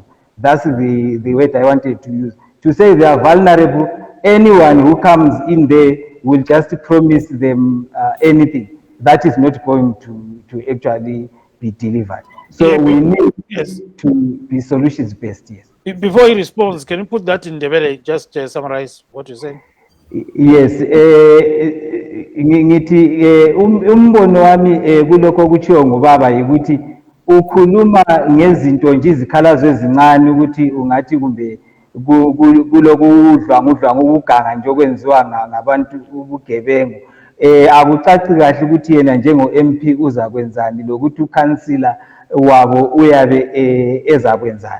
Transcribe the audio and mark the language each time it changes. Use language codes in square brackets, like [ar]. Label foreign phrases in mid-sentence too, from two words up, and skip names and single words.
[en] That's the word I wanted to use. To say they are vulnerable, anyone who comes in there will just promise them anything. That is not going to actually be delivered. So Yeah, we need yes. to be solutions based, yes. Before he responds, can you put that in the very, just summarize what you're saying? Yes, [zu] ngithi umbono wami kulokho kuchiwo ngubaba ukuthi ukhuluma ngezinto nje izikhalazo ezincane ukuthi ungathi kumbe kulokudlwangudlwanga ukuganga nje okwenziwa ngabantu ubugebengu akucaci kahle ukuthi yena njengo-MP uzakwenzani lokuthi ukhansila wabo uyabe ezakwenzani.